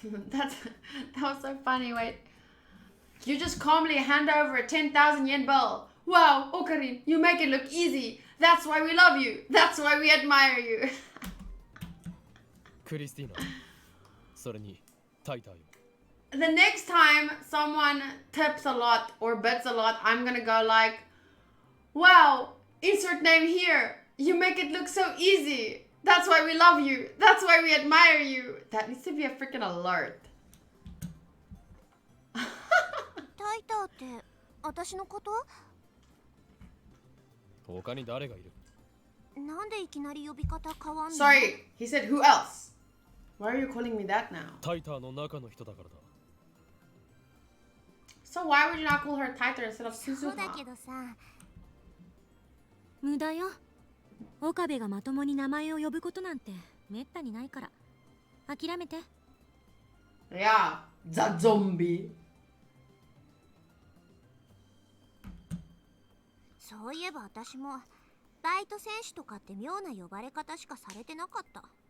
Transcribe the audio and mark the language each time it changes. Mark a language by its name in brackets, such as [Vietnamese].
[English] That was so funny. Wait. You just calmly hand over a 10,000 yen bill. Wow, Okarin, you make it look easy. That's why we love you. That's why we admire you. [Japanese] クリスティーナ、それにタイターよ。 [English] The next time someone tips a lot or bets a lot, I'm gonna go like, wow, insert name here. You make it look so easy. That's why we love you. That's why we admire you. That needs to be a freaking alert. [Japanese] タイターって私のこと？他に誰がいる？なんでいきなり呼び方変わんの？ [English] Sorry, he said who else? Why are you calling me that now? [Japanese] タイターの中の人だからだ。 [English] So why would you not call her Taiter instead of [Japanese] そうだ [English] Suzuha? [Japanese] けどさ、無駄よ。岡部がまともに名前を呼ぶことなんてめったにないから。諦めて。 [English] Yeah, the zombie. [Japanese] そういえば私もバイト選手とかって妙な呼ばれ方しかされてなかった。